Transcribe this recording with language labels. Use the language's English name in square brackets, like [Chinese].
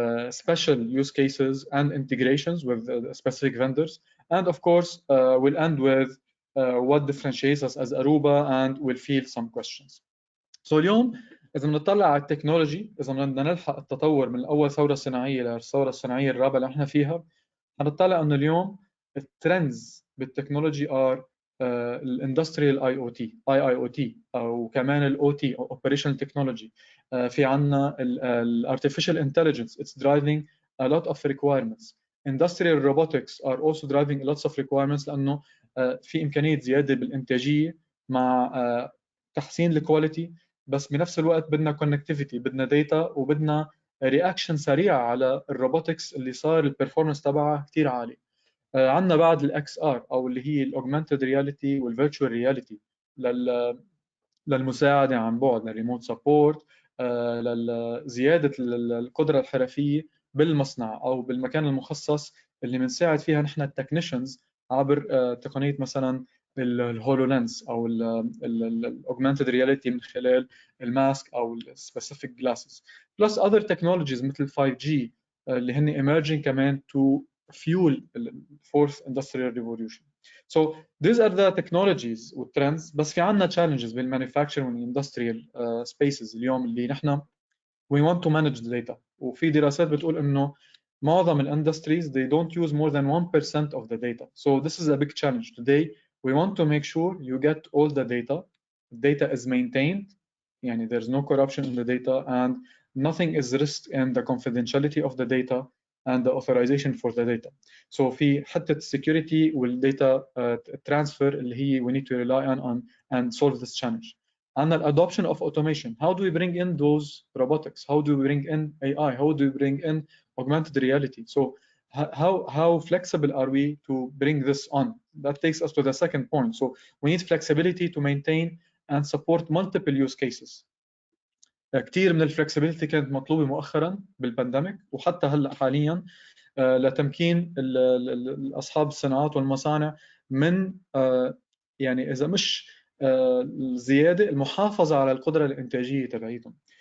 [English] special use cases and integrations with specific vendors. And of course, we'll end with what differentiates us as Aruba, and we'll field some questions. [Arabic] So اليوم إذا بنطلع على التكنولوجي، إذا بدنا نلحق التطور من أول ثورة صناعية للثورة الصناعية الرابعة اللي احنا فيها، هنطلع إنه اليوم الترندز بالتكنولوجي ار الاندستريال IIoT او كمان الاوتي او اوبريشنال تكنولوجي. في عندنا [English] الارتفيشال intelligence it's driving a lot of requirements. Industrial robotics are also driving lots of requirements [Arabic] لانه في امكانيه زياده بالانتاجيه مع تحسين الكواليتي، بس بنفس الوقت بدنا كونكتيفيتي، بدنا داتا، وبدنا رياكشن سريع على الروبوتكس اللي صار البرفورمانس تبعها كثير عالي. عندنا بعد الاكس ار او اللي هي الاوجمانتد رياليتي والفيرتشوال رياليتي للمساعده عن بعد، للريموت سبورت، لزياده القدره الحرفيه بالمصنع او بالمكان المخصص اللي بنساعد فيها نحن التكنيشنز عبر تقنيه مثلا الهولو لينس او الاوجمانتد رياليتي من خلال الماسك او السبيسيفيك جلاسز، بلس اذر تكنولوجيز مثل 5G اللي هن emerging كمان [English] to fuel the fourth industrial revolution. So these are the technologies والtrends. [Arabic] بس في عندنا [English] challenges بالmanufacturing والindustrial spaces [Arabic] اليوم اللي نحن [English] we want to manage the data. [Arabic] وفي دراسات بتقول انه معظم [English] industries they don't use more than 1% of the data. So this is a big challenge. Today we want to make sure you get all the data. Data is maintained. يعني there's no corruption in the data and nothing is risked in the confidentiality of the data and the authorization for the data. So [Arabic] في حتة [English] security والdata transfer اللي هي we need to rely on and solve this challenge. And the adoption of automation. How do we bring in those robotics? How do we bring in AI? How do we bring in augmented reality? So how flexible are we to bring this on? That takes us to the second point. So we need flexibility to maintain and support multiple use cases. [Arabic] كثير من الفلكسبيليتي كانت مطلوبه مؤخرا بالبانديميك وحتى هلا حاليا لتمكين اصحاب الصناعات والمصانع من يعني اذا مش الزياده المحافظه على القدره الانتاجيه تبعيتهم.